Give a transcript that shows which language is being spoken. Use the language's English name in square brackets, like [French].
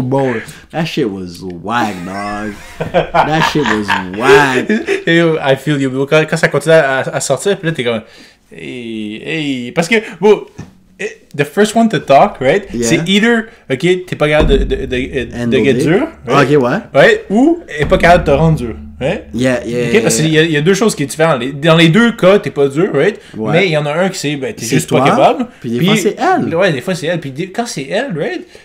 [English] Bon, that shit was whack, dog. That shit was whack. I feel you. [French] Quand ça continue à sortir, puis là, t'es comme, hey. Parce que, bon, [English] the first one to talk, right? Yeah. [French] C'est either, ok, t'es pas capable de get dur, right? Ok, ouais. [English] Right? [French] Ou elle est pas capable de te rendre dur, right? [English] Yeah. [French] Okay, parce qu'il y a deux choses qui sont différentes. Dans les deux cas, t'es pas dur, right? Ouais. Mais il y en a un qui c'est, ben, t'es juste toi, pas capable. Puis des fois, c'est elle. Ouais, des fois, c'est elle. Puis quand c'est elle, right?